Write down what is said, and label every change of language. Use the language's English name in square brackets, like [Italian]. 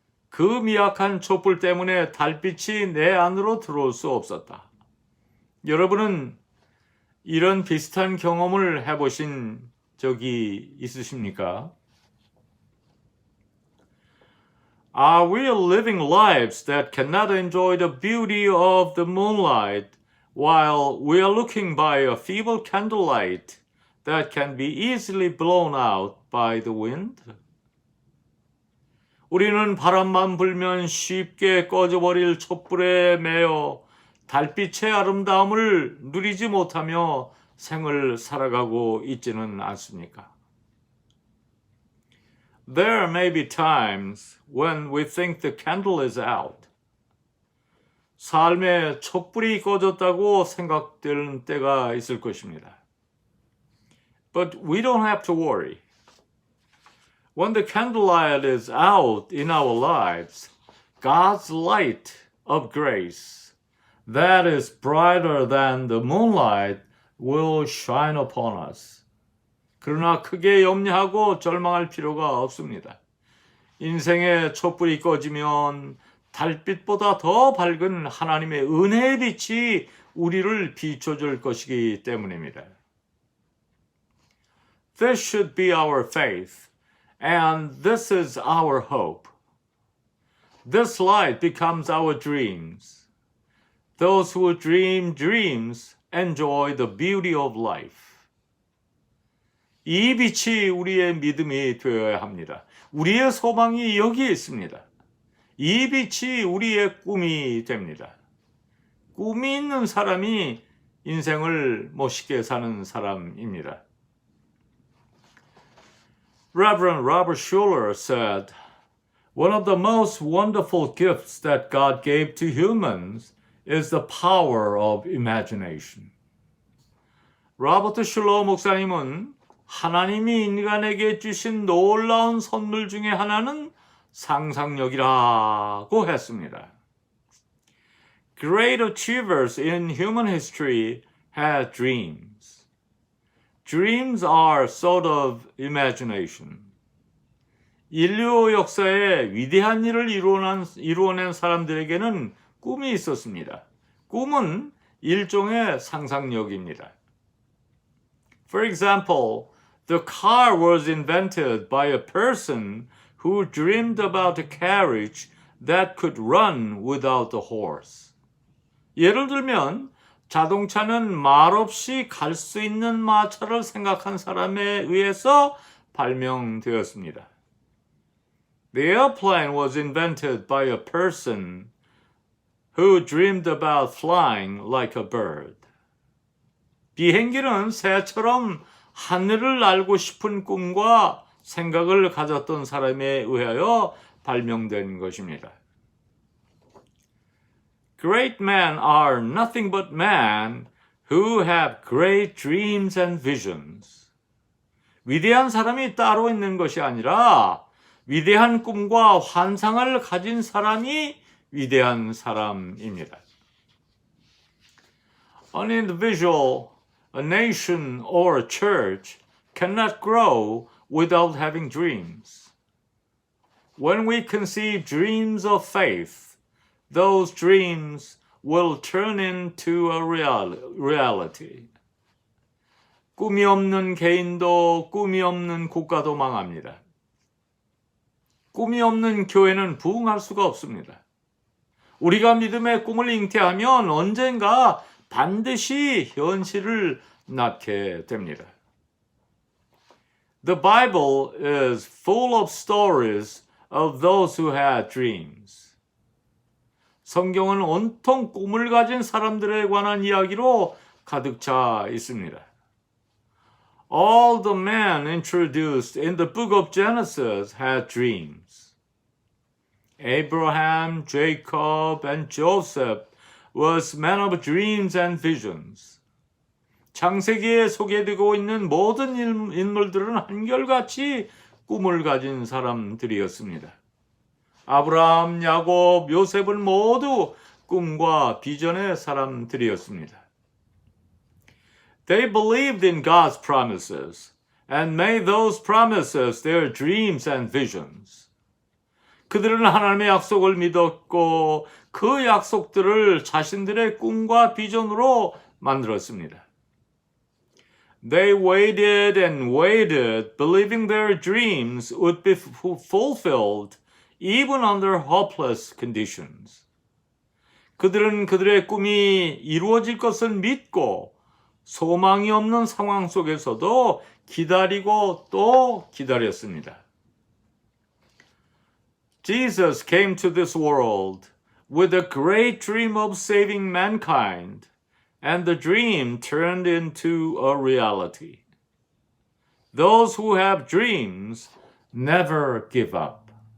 [Korean] 그 미약한 촛불 때문에 달빛이 내 안으로 들어올 수 없었다. 여러분은 이런 비슷한 경험을 해보신 적이 있으십니까? [English] Are we living lives that cannot enjoy the beauty of the moonlight while we are looking by a feeble candlelight that can be easily blown out by the wind? [Korean] 우리는 바람만 불면 쉽게 꺼져버릴 촛불에 매여 달빛의 아름다움을 누리지 못하며 생을 살아가고 있지는 않습니까? [English] There may be times when we think the candle is out. [Korean] 삶의 촛불이 꺼졌다고 생각되는 때가 있을 것입니다. [English] But we don't have to worry. When the candlelight is out in our lives, God's light of grace, that is brighter than the moonlight, will shine upon us. [Korean] 그러나 크게 염려하고 절망할 필요가 없습니다. 인생의 촛불이 꺼지면 달빛보다 더 밝은 하나님의 은혜의 빛이 우리를 비춰줄 것이기 때문입니다. [English] This should be our faith, and this is our hope. This light becomes our dreams. Those who dream dreams enjoy the beauty of life. [Korean] 이 빛이 우리의 믿음이 되어야 합니다. 우리의 소망이 여기에 있습니다. 이 빛이 우리의 꿈이 됩니다. 꿈이 있는 사람이 인생을 멋있게 사는 사람입니다. [English] Reverend Robert Schuller said, "One of the most wonderful gifts that God gave to humans is the power of imagination." [Korean] 로버트 슐러 목사님은 하나님이 인간에게 주신 놀라운 선물 중에 하나는 상상력이라고 했습니다. [English] Great achievers in human history had dreams. Dreams are sort of imagination. [Korean] 인류 역사에 위대한 일을 이루어낸 사람들에게는 꿈이 있었습니다. 꿈은 일종의 상상력입니다. [English] For example, the car was invented by a person who dreamed about a carriage that could run without a horse. [Korean] 예를 들면 자동차는 말 없이 갈 수 있는 마차를 생각한 사람에 의해서 발명되었습니다. [English] The airplane was invented by a person who dreamed about flying like a bird. [Korean] 비행기는 새처럼 하늘을 날고 싶은 꿈과 생각을 가졌던 사람에 의하여 발명된 것입니다. [English] Great men are nothing but men who have great dreams and visions. [Korean] 위대한 사람이 따로 있는 것이 아니라 위대한 꿈과 환상을 가진 사람이 위대한 사람입니다. [English] An individual, a nation, or a church cannot grow without having dreams. When we conceive dreams of faith, those dreams will turn into a reality. [Korean] 꿈이 없는 개인도 꿈이 없는 국가도 망합니다. 꿈이 없는 교회는 부흥할 수가 없습니다. 우리가 믿음의 꿈을 잉태하면 언젠가 반드시 현실을 낳게 됩니다. [English] The Bible is full of stories of those who had dreams. [Korean] 성경은 온통 꿈을 가진 사람들에 관한 이야기로 가득 차 있습니다. [English] All the men introduced in the book of Genesis had dreams. Abraham, Jacob, and Joseph was men of dreams and visions. [Korean] 창세기에 소개되고 있는 모든 인물들은 한결같이 꿈을 가진 사람들이었습니다. 아브라함, 야곱, 요셉은 모두 꿈과 비전의 사람들이었습니다. [English] They believed in God's promises and made those promises their dreams and visions. [Korean] 그들은 하나님의 약속을 믿었고 그 약속들을 자신들의 꿈과 비전으로 만들었습니다. [English] They waited and waited, believing their dreams would be fulfilled even under hopeless conditions. [Korean] 그들은 그들의 꿈이 이루어질 것을 믿고 소망이 없는 상황 속에서도 기다리고 또 기다렸습니다. [English] Jesus came to this world with a great dream of saving mankind, and the dream turned into a reality. Those who have dreams never give up.